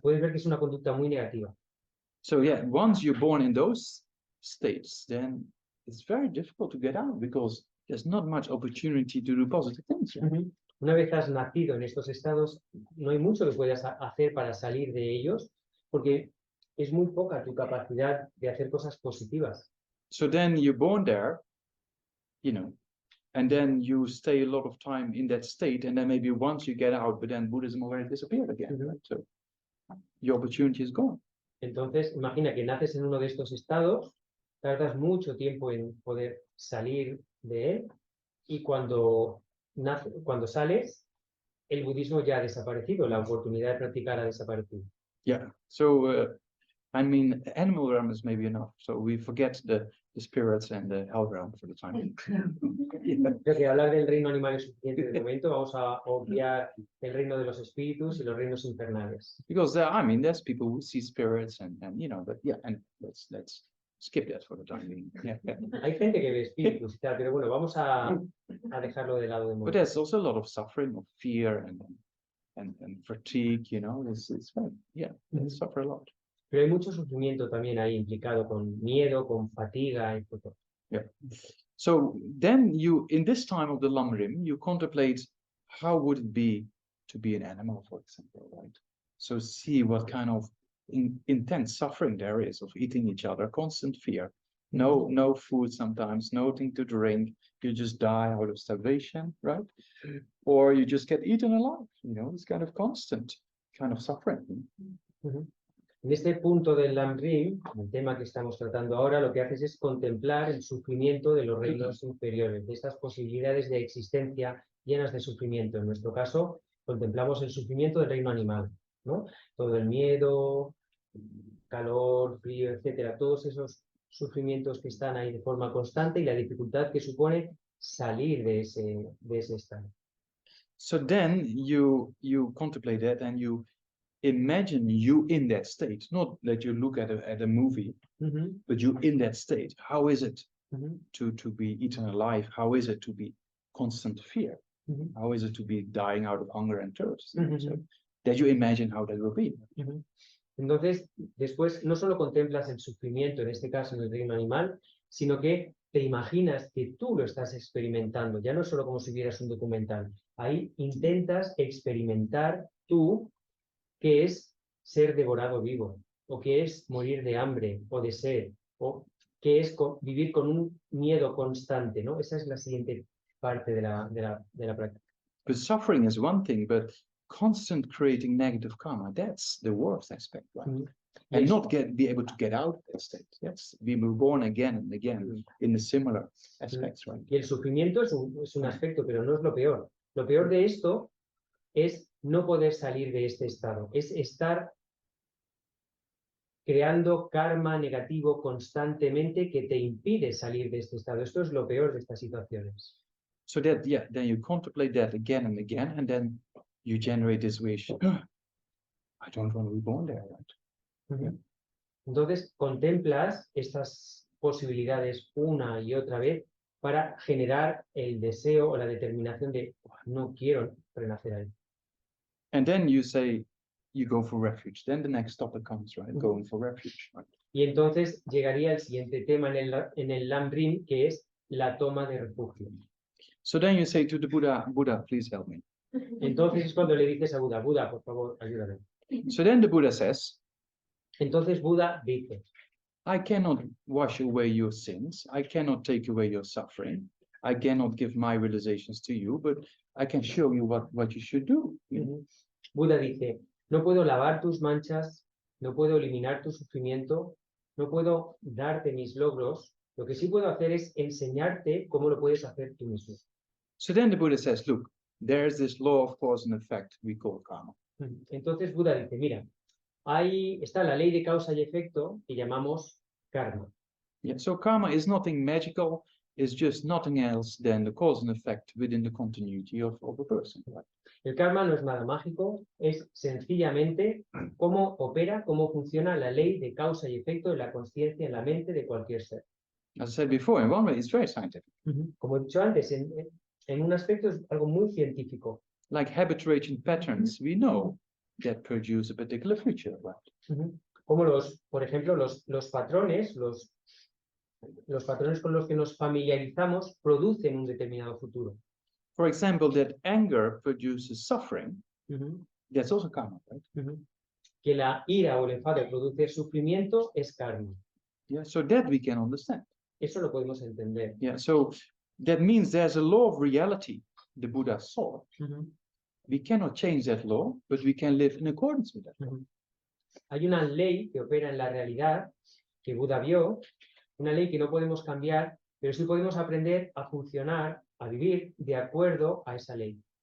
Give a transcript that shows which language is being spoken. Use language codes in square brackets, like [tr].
[es] Puedes ver que es una conducta muy negativa. [en] So yeah, once you're born in those states, then it's very difficult to get out because there's not much opportunity to do positive things. Right? [es] Una vez has nacido en estos estados, no hay mucho que puedas hacer para salir de ellos, porque es muy poca tu capacidad de hacer cosas positivas. [en] So then you're born there, you know, and then you stay a lot of time in that state, and then maybe once you get out, but then Buddhism already disappeared again. Right? So your opportunity is gone. [es] Entonces, imagina que naces en uno de estos estados, tardas mucho tiempo en poder salir de él, y cuando sales, el budismo ya ha desaparecido, la oportunidad de practicar ha desaparecido. [en] Yeah, so I mean, animal realm is maybe enough, so we forget the spirits and the hell realm for the time being. [es] Creo que hablar del reino animal es suficiente de momento, vamos a obviar el reino de los espíritus y los reinos infernales. [en] Because I mean, there's people who see spirits and you know, but yeah, and let's skip that for the time being. Yeah. [es] Hay gente que ve espíritus y tal, pero bueno, vamos a dejarlo de lado de momento. [en] But there's also a lot of suffering, of fear and fatigue, you know, it's very, yeah, they suffer a lot. [es] Pero hay mucho sufrimiento también ahí implicado con miedo, con fatiga y todo. [en] Yeah. So then you, in this time of the Lamrim, you contemplate how would it be to be an animal, for example, right? So see what kind of intense suffering there is of eating each other, constant fear, no food sometimes, nothing to drink, you just die out of starvation, right? Or you just get eaten alive, you know, it's kind of constant kind of suffering. [es] En este punto del Lamrim, el tema que estamos tratando ahora, lo que haces es contemplar el sufrimiento de los reinos inferiores, de estas posibilidades de existencia llenas de sufrimiento. En nuestro caso, contemplamos el sufrimiento del reino animal, ¿no? Todo el miedo, calor, frío, etcétera, todos esos sufrimientos que están ahí de forma constante y la dificultad que supone salir de ese estado. [en] So then you contemplate that and you imagine you in that state, not that you look at a movie, but you in that state. How is it to be eaten alive? How is it to be constant fear? How is it to be dying out of hunger and thirst? So that you imagine how that will be. [es] Entonces, después no solo contemplas el sufrimiento, en este caso en el reino animal, sino que te imaginas que tú lo estás experimentando, ya no solo como si vieras un documental. Ahí intentas experimentar tú qué es ser devorado vivo, o qué es morir de hambre o de sed, o qué es vivir con un miedo constante, ¿no? Esa es la siguiente parte de la práctica. [en] But suffering is one thing, but constant creating negative karma, that's the worst aspect, right? And not be able to get out of that state. Yes, we were born again and again in the similar aspects, right? [es] Y el sufrimiento es un aspecto, pero no es lo peor. Lo peor de esto es no poder salir de este estado, es estar creando karma negativo constantemente que te impide salir de este estado. Esto es lo peor de estas situaciones. [en] So that, yeah, then you contemplate that again and again, and then you generate this wish. I don't want to be born there, right? [es] Entonces, contemplas estas posibilidades una y otra vez para generar el deseo o la determinación de no quiero renacer ahí. [en] And then you say, you go for refuge. Then the next topic comes, right? Going for refuge, right? [es] Y entonces llegaría el siguiente tema en el Lamrim, que es la toma de refugio. [en] So then you say to the Buddha, Buddha, please help me. [es] Entonces es cuando le dices a Buda, Buda, por favor, ayúdame. [en] So then the Buddha says, [es] Entonces Buda dice, [en] I cannot wash away your sins. I cannot take away your suffering. I cannot give my realizations to you, but I can show you what you should do. [es] Buda dice, no puedo lavar tus manchas, no puedo eliminar tu sufrimiento, no puedo darte mis logros. Lo que sí puedo hacer es enseñarte cómo lo puedes hacer tú mismo. [en] So then the Buddha says, look, there's this law of cause and effect we call karma. [es] Entonces Buda dice, mira, ahí está la ley de causa y efecto que llamamos karma. [en] Yeah, so karma is nothing magical, it's just nothing else than the cause and effect within the continuity of a person. Right? [es] El karma no es nada mágico, es sencillamente cómo opera, cómo funciona la ley de causa y efecto de la conciencia en la mente de cualquier ser. [en] As I said before, in one way, it's very scientific. [es] Como he dicho antes, en un aspecto es algo muy científico. [en] Like habituation patterns, we know that produce a particular future, right? [es] Como por ejemplo, los patrones, los patrones con los que nos familiarizamos producen un determinado futuro. [en] For example, that anger produces suffering, that's also karma, right? [es] Que la ira o el enfado produce sufrimiento es karma. [en] Yeah, so that we can understand. [es] Eso lo podemos entender. [en] Yeah, so that means there's a law of reality the Buddha saw. We cannot change that law, but we can live in accordance with that law. [es] Hay una ley que opera en la realidad que Buda vio, una ley que no podemos cambiar, pero sí podemos aprender a funcionar, a vivir de acuerdo a esa ley.